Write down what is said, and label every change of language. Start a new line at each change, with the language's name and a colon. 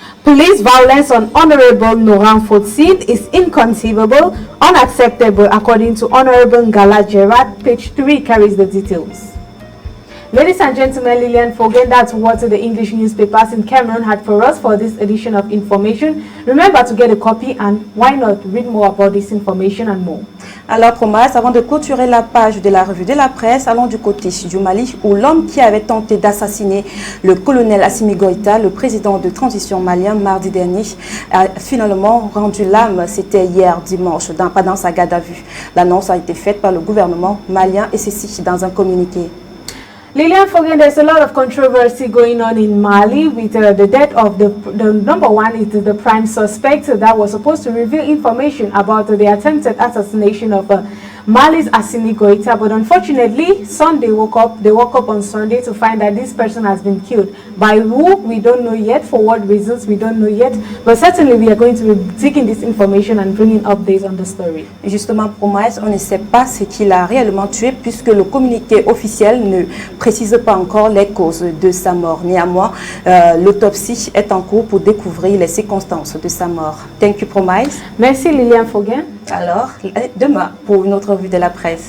English: Police violence on Honorable Noran Fotsin is inconceivable, unacceptable, according to Honorable Ngala Gerard. Page 3 carries the details. Ladies and gentlemen, Lillian Fogen, that's what the English newspapers in Cameroon had for us for this edition of information. Remember to get a copy and why not read more about this information and more.
French: Alors, Promas, avant de clôturer la page de la revue de la presse, allons du côté du Mali où l'homme qui avait tenté d'assassiner le colonel Assimi Goïta, le président de transition malien, mardi dernier, a finalement rendu l'âme. C'était hier dimanche, pendant sa garde à vue. L'annonce a été faite par le gouvernement malien et ceci dans un communiqué.
English: Lillian Fogen, there's a lot of controversy going on in Mali with the death of the number one is the prime suspect that was supposed to reveal information about the attempted assassination of Mali's Assimi Goïta, but unfortunately, they woke up on Sunday to find that this person has been killed. By who, we don't know yet. For what reasons, we don't know yet. But certainly, we are going to be taking this information and bringing updates on the story.
French: Justement, Promise, on ne sait pas ce qu'il a réellement tué puisque le communiqué officiel ne précise pas encore les causes de sa mort. Néanmoins, l'autopsie est en cours pour découvrir les circonstances de sa mort.
English: Thank you, Promise.
French: Merci, Lillian Fogen. Alors, demain pour une autre revue de la presse.